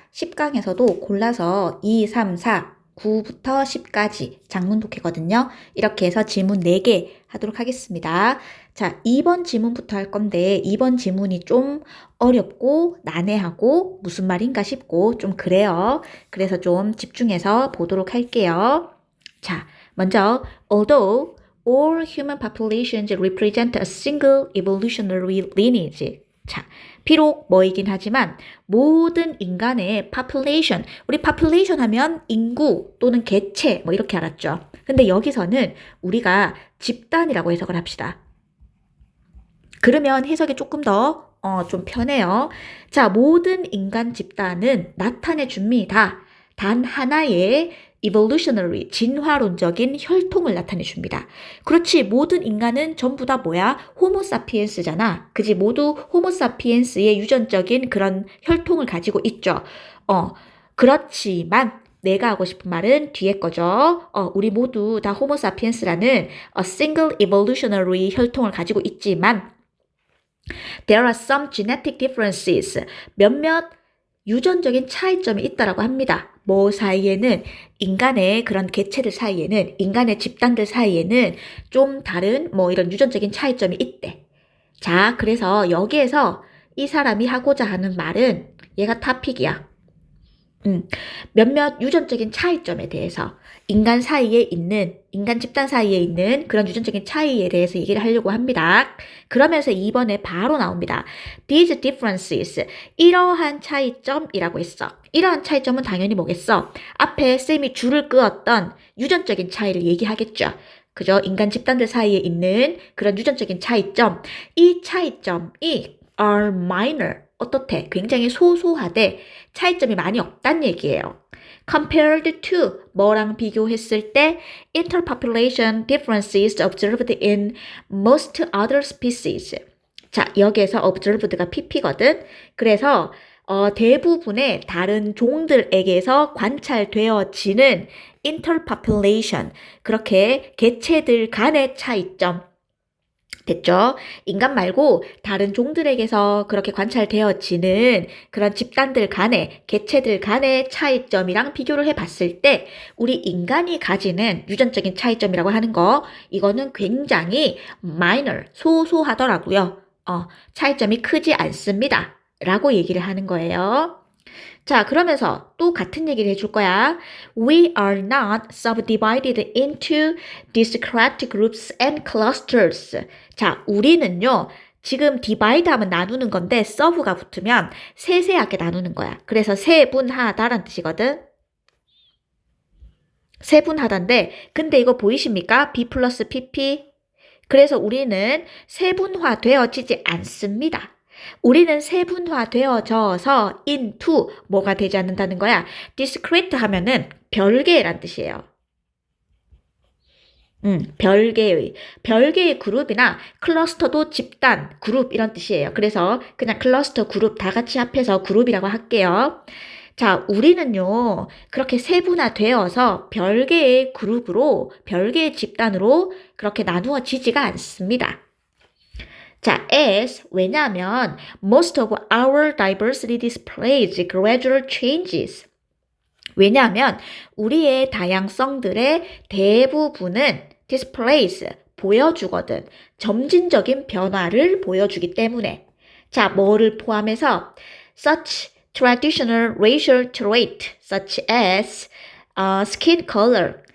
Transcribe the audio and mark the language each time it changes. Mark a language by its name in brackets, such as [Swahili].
[Korean] 10강에서도 골라서 2, 3, 4, 9부터 10까지 장문 독해거든요. 이렇게 해서 지문 4개 하도록 하겠습니다. 자, 2번 지문부터 할 건데 2번 지문이 좀 어렵고 난해하고 무슨 말인가 싶고 좀 그래요. 그래서 좀 집중해서 보도록 할게요. [English] 자, 먼저 although all human populations represent a single evolutionary lineage. [Korean] 자, 비록 뭐이긴 하지만 모든 인간의 population, 우리 population 하면 인구 또는 개체 뭐 이렇게 알았죠. 근데 여기서는 우리가 집단이라고 해석을 합시다. 그러면 해석이 조금 더 좀 편해요. 자, 모든 인간 집단은 나타내 줍니다. 단 하나의 evolutionary, 진화론적인 혈통을 나타내 줍니다. 그렇지, 모든 인간은 전부 다 뭐야? 호모사피엔스잖아. 그지? 모두 호모사피엔스의 유전적인 그런 혈통을 가지고 있죠. 그렇지만 내가 하고 싶은 말은 뒤에 거죠. 우리 모두 다 호모사피엔스라는 [English] a single evolutionary [Korean] 혈통을 가지고 있지만 [English] there are some genetic differences. [Korean] 몇몇 유전적인 차이점이 있다라고 합니다. 뭐 사이에는 인간의 그런 개체들 사이에는 인간의 집단들 사이에는 좀 다른 뭐 이런 유전적인 차이점이 있대. 자, 그래서 여기에서 이 사람이 하고자 하는 말은 얘가 타픽이야. 몇몇 유전적인 차이점에 대해서 인간 집단 사이에 있는 그런 유전적인 차이에 대해서 얘기를 하려고 합니다. 그러면서 2번에 바로 나옵니다. [English] These differences, [Korean] 이러한 차이점이라고 했어. 이러한 차이점은 당연히 뭐겠어? 앞에 쌤이 줄을 그었던 유전적인 차이를 얘기하겠죠. 그죠? 인간 집단들 사이에 있는 그런 유전적인 차이점. 이 차이점이 [English] are minor. [Korean] 어떻대? 굉장히 소소하되 차이점이 많이 없단 얘기예요. [English] Compared to [Korean] 뭐랑 비교했을 때 [English] interpopulation differences observed in most other species. [Korean] 자, 여기에서 observed가 pp거든. 그래서 대부분의 다른 종들에게서 관찰되어지는 interpopulation, 그렇게 개체들 간의 차이점 됐죠? 인간 말고 다른 종들에게서 그렇게 관찰되어지는 그런 집단들 간의, 개체들 간의 차이점이랑 비교를 해봤을 때 우리 인간이 가지는 유전적인 차이점이라고 하는 거, 이거는 굉장히 minor, 소소하더라고요. 차이점이 크지 않습니다. 라고 얘기를 하는 거예요. 자, 그러면서 또 같은 얘기를 해줄 거야. [English] We are not subdivided into discrete groups and clusters. [Korean] 자, 우리는요, 지금 divide 하면 나누는 건데, sub가 붙으면 세세하게 나누는 거야. 그래서 세분하다라는 뜻이거든. 세분하다인데, 근데 이거 보이십니까? B 플러스 PP. 그래서 우리는 세분화되어지지 않습니다. 우리는 세분화되어져서 into 뭐가 되지 않는다는 거야. discrete 하면은 별개란 뜻이에요. 별개의 그룹이나 클러스터도 집단, 그룹 이런 뜻이에요. 그래서 그냥 클러스터, 그룹 다 같이 합해서 그룹이라고 할게요. 자, 우리는요, 그렇게 세분화되어서 별개의 그룹으로, 별개의 집단으로 그렇게 나누어지지가 않습니다. [English] 자, 왜냐하면 most of our diversity displays gradual changes. [Korean] 왜냐하면 우리의 다양성들의 대부분은 displays, 보여주거든. 점진적인 변화를 보여주기 때문에. [English] 자, [Korean] 뭐를 포함해서 [English] such traditional racial trait such as skin color.